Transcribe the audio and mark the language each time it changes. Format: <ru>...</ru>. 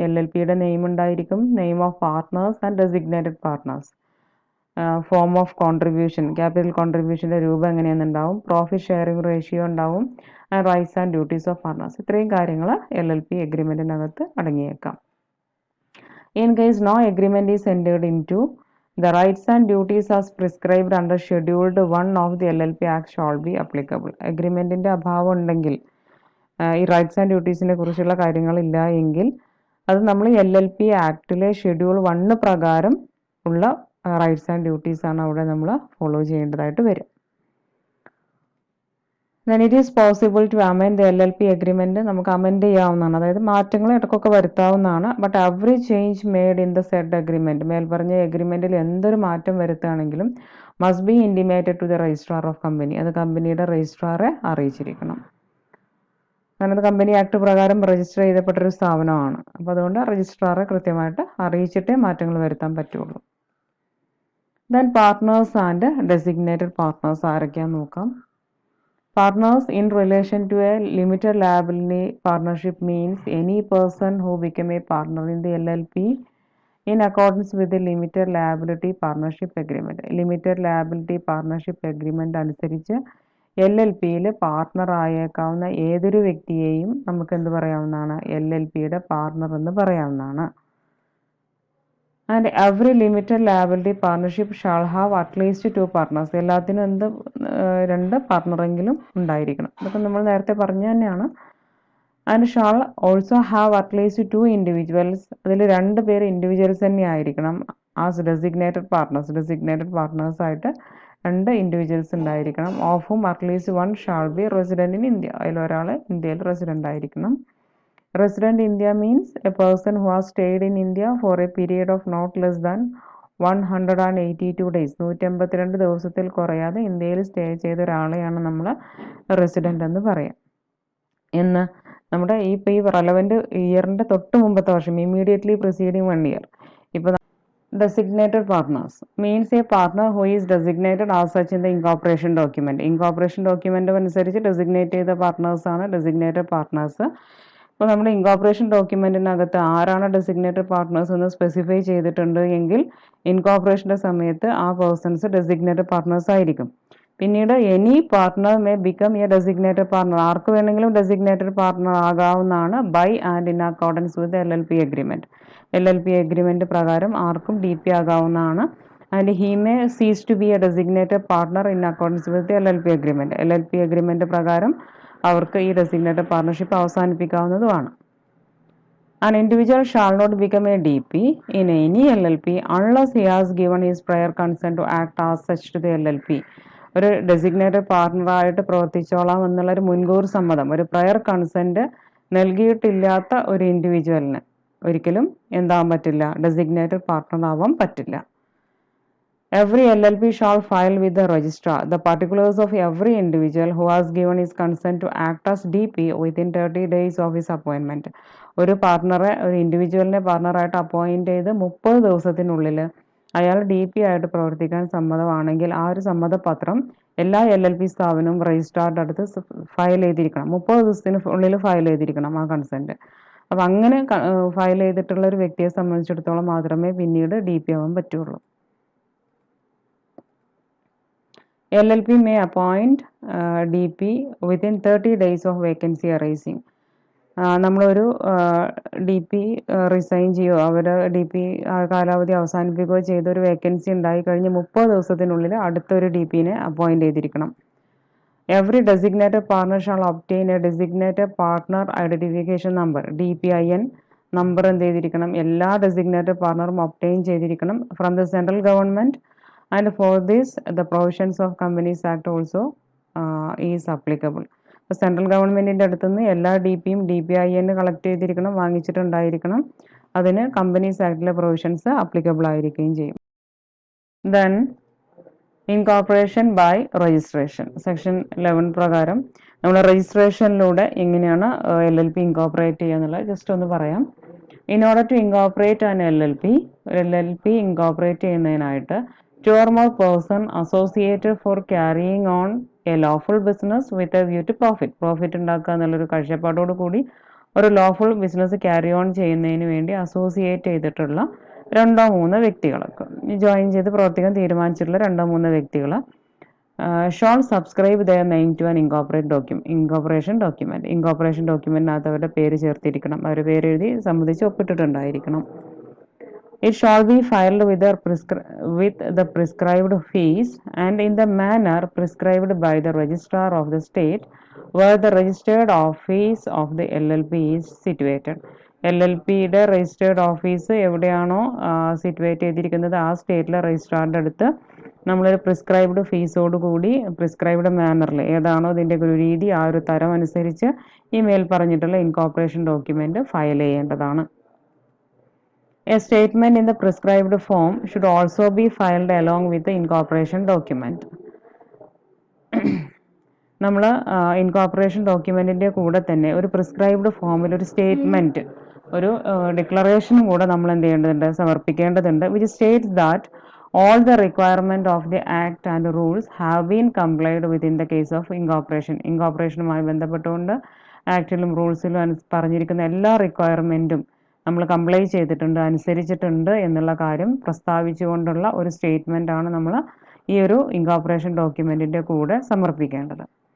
<en>LLPയുടെ നെയിം ഉണ്ടായിരിക്കും, name of partners and designated partners, form of contribution, capital കോൺട്രിബ്യൂഷൻ്റെ</en> <ml>രൂപം എങ്ങനെയെന്നുണ്ടാവും,</ml> <en>Profit sharing ratio ഉണ്ടാവും, and rights and duties of partners.</en> <ml>ഇത്രയും കാര്യങ്ങൾ LLP എഗ്രിമെൻറ്റിനകത്ത് അടങ്ങിയേക്കാം.</ml> <en>In case no agreement is entered into, the rights and duties as prescribed under Scheduled 1 of the LLP Act shall be applicable.</en> <ml>അഗ്രിമെൻറ്റിൻ്റെ അഭാവം ഉണ്ടെങ്കിൽ, ഈ rights and ഡ്യൂട്ടീസിനെ കുറിച്ചുള്ള കാര്യങ്ങളില്ല എങ്കിൽ അത് നമ്മൾ LLP ആക്ടിലെ schedule 1 പ്രകാരം ഉള്ള റൈറ്റ്സ് ആൻഡ് ഡ്യൂട്ടീസാണ് അവിടെ നമ്മൾ ഫോളോ ചെയ്യേണ്ടതായിട്ട് വരും.</ml> <en>then it is possible to amend the LLP agreement.</en> <ml>നമുക്ക് അമെൻഡ് ചെയ്യാവുന്നതാണ്, അതായത് മാറ്റങ്ങൾ ഇടയ്ക്കൊക്കെ വരുത്താവുന്നതാണ്.</ml> <en>but every change made in the said agreement,</en> <ml>മേൽപ്പറഞ്ഞ എഗ്രിമെൻറ്റിൽ എന്തൊരു മാറ്റം വരുത്തുകയാണെങ്കിലും</ml> <en>must be intimated to the registrar of company,</en> <ml>അത് കമ്പനിയുടെ രജിസ്ട്രാറെ അറിയിച്ചിരിക്കണം. കാരണം അത് കമ്പനി ആക്ട് പ്രകാരം രജിസ്റ്റർ ചെയ്യപ്പെട്ടൊരു സ്ഥാപനമാണ്. അപ്പോൾ അതുകൊണ്ട് രജിസ്ട്രാറെ കൃത്യമായിട്ട് അറിയിച്ചിട്ടേ മാറ്റങ്ങൾ വരുത്താൻ പറ്റുള്ളൂ.</ml> <en>then partners and designated partners</en> <ml>ആരൊക്കെയാണെന്ന് നോക്കാം.</ml> <en>Partners in relation to a limited liability partnership means any person who became a partner in the LLP in accordance with the limited liability partnership agreement. Limited liability partnership agreement</en> <ml>അനുസരിച്ച് LLPയിൽ partner ആയേക്കാവുന്ന ഏതൊരു വ്യക്തിയെയും നമുക്ക് എന്ത് പറയാവുന്നതാണ്? LLPയുടെ partner എന്ന് പറയാവുന്നതാണ്.</ml> <en>And every limited liability partnership shall have at least 2 partners.</en> <ml>എല്ലാത്തിനും എന്ത് 2 പാർട്ട്ണറെങ്കിലും ഉണ്ടായിരിക്കണം. ഇതൊക്കെ നമ്മൾ നേരത്തെ പറഞ്ഞു തന്നെയാണ്.</ml> <en>And shall also have at least 2 individuals.</en> <ml>അതിൽ 2 പേര് ഇൻഡിവിജ്വൽസ് തന്നെ ആയിരിക്കണം.</ml> <en>as designated partners</en> <ml>ആയിട്ട് 2 ഇൻഡിവിജ്വൽസ് ഉണ്ടായിരിക്കണം.</ml> <en>Of whom at least 1 shall be resident in India.</en> <ml>അതിലൊരാൾ ഇന്ത്യയിൽ റെസിഡന്റ് ആയിരിക്കണം.</ml> <en>Resident India means a person who has stayed in India for a period of not less than 182 days.</en> <ml>182 ദിവസത്തിൽ കുറയാതെ ഇന്ത്യയിൽ stay ചെയ്ത ഒരാളെയാണ് നമ്മൾ resident എന്ന് പറയാം. എന്ന് നമ്മുടെ ഈ റെലവൻറ്റ് ഇയറിൻ്റെ തൊട്ട് മുമ്പത്തെ വർഷം,</ml> <en>Immediately preceding 1 year. ഇപ്പോൾ designated partners means a partner who is designated as such in the incorporation document.</en> <ml>Incorporation document അനുസരിച്ച് ഡെസിഗ്നേറ്റ് ചെയ്ത പാർട്ട്നേഴ്സ് ആണ് ഡെസിഗ്നേറ്റഡ് പാർട്ട്നേഴ്സ്. ഇപ്പോൾ നമ്മുടെ ഇൻകോർപ്പറേഷൻ ഡോക്യുമെൻറ്റിനകത്ത് ആരാണ് ഡെസിഗ്നേറ്റഡ് പാർട്ട്നേഴ്സ് എന്ന് സ്പെസിഫൈ ചെയ്തിട്ടുണ്ട് എങ്കിൽ ഇൻകോർപ്പറേഷൻ്റെ സമയത്ത് ആ പേഴ്സൺസ് ഡെസിഗ്നേറ്റഡ് പാർട്ട്നേഴ്സ് ആയിരിക്കും.</ml> <en>പിന്നീട് any partner may become a designated partner.</en> <ml>ആർക്ക് വേണമെങ്കിലും designated partner ആകാവുന്നതാണ്</ml> <en>By and in accordance with LLP agreement.</en> <ml>LLP agreement പ്രകാരം ആർക്കും DP ആകാവുന്നതാണ്.</ml> <en>And he may cease to be a designated partner in accordance with LLP agreement.</en> <ml>LLP agreement പ്രകാരം അവർക്ക് ഈ designated partnership അവസാനിപ്പിക്കാവുന്നതുമാണ്.</ml> <en>An individual shall not become a DP in any LLP unless he has given his prior consent to act as such to the LLP.</en> <ml>ഒരു designated പാർട്ട്ണറായിട്ട് പ്രവർത്തിച്ചോളാം എന്നുള്ളൊരു മുൻകൂർ സമ്മതം, ഒരു prayer consent നൽകിയിട്ടില്ലാത്ത ഒരു ഇൻഡിവിജ്വലിന് ഒരിക്കലും എന്താവാൻ പറ്റില്ല? ഡെസിഗ്നേറ്റഡ് പാർട്ട്ണർ ആവാൻ പറ്റില്ല.</ml> <en>Every LLP shall file with the registrar the particulars of every individual who has given his consent to act as DP within 30 days of his appointment.</en> <ml>ഒരു പാർട്ട്ണറെ, ഒരു ഇൻഡിവിജ്വലിനെ പാർട്ട്ണറായിട്ട് അപ്പോയിൻറ്റ് ചെയ്ത് 30 ദിവസത്തിനുള്ളിൽ അയാൾ DP ആയിട്ട് പ്രവർത്തിക്കാൻ സമ്മതമാണെങ്കിൽ ആ ഒരു സമ്മതപത്രം എല്ലാ LLP സ്ഥാപനവും രജിസ്ട്രാറുടെ അടുത്ത് ഫയൽ ചെയ്തിരിക്കണം. 30 ദിവസത്തിന് ഉള്ളിൽ ഫയൽ ചെയ്തിരിക്കണം ആ കൺസെൻറ്റ്. അപ്പോൾ അങ്ങനെ ഫയൽ ചെയ്തിട്ടുള്ള ഒരു വ്യക്തിയെ സംബന്ധിച്ചിടത്തോളം മാത്രമേ പിന്നീട് DP ആവാൻ പറ്റുള്ളൂ.</ml> <en>LLP may appoint DP within 30 days of vacancy arising.</en> <ml>നമ്മളൊരു DP റിസൈൻ ചെയ്യുകയോ അവർ DP കാലാവധി അവസാനിപ്പിക്കുകയോ ചെയ്ത ഒരു വേക്കൻസി ഉണ്ടായി കഴിഞ്ഞ് 30 ദിവസത്തിനുള്ളിൽ അടുത്തൊരു DPനെ അപ്പോയിൻറ്റ് ചെയ്തിരിക്കണം.</ml> <en>Every designated partner shall obtain a designated partner identification number.</en> <ml>DPIN number എന്ത് ചെയ്തിരിക്കണം? എല്ലാ ഡെസിഗ്നേറ്റഡ് പാർട്ണറും ഒബ്റ്റെയിൻ ചെയ്തിരിക്കണം</ml> <en>From the central government. And for this the provisions of Companies Act also is applicable.</en> <ml>അപ്പോൾ സെൻട്രൽ ഗവൺമെൻറ്റിൻ്റെ അടുത്തുനിന്ന് എല്ലാ DPയും DPIN collect ചെയ്തിരിക്കണം, വാങ്ങിച്ചിട്ടുണ്ടായിരിക്കണം. അതിന് കമ്പനീസ് ആക്ടിലെ പ്രൊവിഷൻസ് അപ്ലിക്കബിൾ ആയിരിക്കുകയും ചെയ്യും.</ml> <en>then incorporation by registration</en> <ml>section 11 പ്രകാരം നമ്മൾ രജിസ്ട്രേഷനിലൂടെ എങ്ങനെയാണ് LLP ഇൻകോർപ്പറേറ്റ് ചെയ്യുക എന്നുള്ളത് ജസ്റ്റ് ഒന്ന് പറയാം.</ml> <en>in order to incorporate an LLP</en> <ml>incorporate ചെയ്യുന്നതിനായിട്ട്</ml> <en>two or more person associated for carrying on a lawful business with a view to profit</en> <ml>ഉണ്ടാക്കുക എന്നുള്ളൊരു കാഴ്ചപ്പാടോട് കൂടി ഒരു ലോഫുൾ ബിസിനസ് ക്യാരി ഓൺ ചെയ്യുന്നതിന് വേണ്ടി അസോസിയേറ്റ് ചെയ്തിട്ടുള്ള 2-3 വ്യക്തികളൊക്കെ ജോയിൻ ചെയ്ത് പ്രവർത്തിക്കാൻ തീരുമാനിച്ചിട്ടുള്ള 2-3 വ്യക്തികൾ</ml> <en>Shall subscribe their name to an incorporation document.</en> <ml>Incorporation ഡോക്യുമെൻറ്റിനകത്ത് അവരുടെ പേര് ചേർത്തിരിക്കണം, അവരുടെ പേര് എഴുതി സംബന്ധിച്ച് ഒപ്പിട്ടിട്ടുണ്ടായിരിക്കണം.</ml> <en>It shall be filed with the prescribed fees and in the manner prescribed by the registrar of the state where the registered office of the LLP is situated.</en> <ml>LLPയുടെ registered office എവിടെയാണോ situate ചെയ്തിരിക്കുന്നത് ആ സ്റ്റേറ്റിലെ രജിസ്ട്രാറിൻ്റെ അടുത്ത് നമ്മളൊരു prescribed ഫീസോട് കൂടി prescribed മാനറിൽ ഏതാണോ ഇതിൻ്റെ ഒരു രീതി ആ ഒരു തരം അനുസരിച്ച് ഈ മേൽ പറഞ്ഞിട്ടുള്ള ഇൻകോർപ്പറേഷൻ ഡോക്യുമെൻറ്റ് ഫയൽ ചെയ്യേണ്ടതാണ്.</ml> <en>A statement in the prescribed form should also be filed along with the incorporation document.</en> <ml>നമ്മൾ ഇൻകോർപ്പറേഷൻ ഡോക്യുമെൻറ്റിൻ്റെ കൂടെ തന്നെ ഒരു പ്രിസ്ക്രൈബ്ഡ് ഫോമിൽ ഒരു സ്റ്റേറ്റ്മെൻറ്റ്, ഒരു ഡിക്ലറേഷനും കൂടെ നമ്മൾ എന്ത് ചെയ്യേണ്ടതുണ്ട്, സമർപ്പിക്കേണ്ടതുണ്ട്.</ml> <en>Which states that all the requirement of the act and rules have been complied with in the case of incorporation.</en> <ml>ഇൻകോർപ്പറേഷനുമായി ബന്ധപ്പെട്ടുകൊണ്ട് ആക്ടിലും റൂൾസിലും പറഞ്ഞിരിക്കുന്ന എല്ലാ റിക്വയർമെൻറ്റും നമ്മൾ കംപ്ലൈ ചെയ്തിട്ടുണ്ട്, അനുസരിച്ചിട്ടുണ്ട് എന്നുള്ള കാര്യം പ്രസ്താവിച്ചുകൊണ്ടുള്ള ഒരു സ്റ്റേറ്റ്മെൻ്റ് ആണ് നമ്മൾ ഈ ഒരു ഇൻകോർപ്പറേഷൻ ഡോക്യുമെൻറ്റിൻ്റെ കൂടെ സമർപ്പിക്കേണ്ടത്.</ml>